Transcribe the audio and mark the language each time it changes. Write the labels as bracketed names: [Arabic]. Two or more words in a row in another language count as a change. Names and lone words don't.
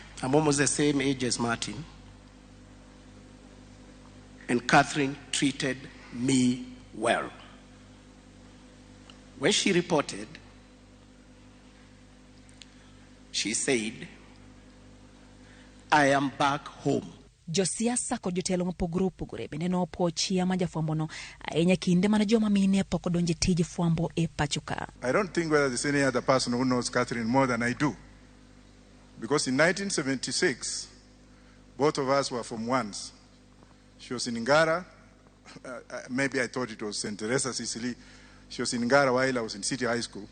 [English] I'm almost the same age as Martin. And Catherine treated me well. When she reported, she said, I am back home. [Luo (Kenya and Tanzania)] Josiasa kod jotelo mopogore opogore bende nopuo chia ma jafwambono ahinya kinde mane joma mine pok odonje tij fwambo e pachoka. [English] I don't think whether there's any other person who knows Catherine more than I do. Because in 1976, both of us were from ones. She was in Ngara. Maybe I thought it was St. Teresa Sicily. She was in Ngara while I was in City High School.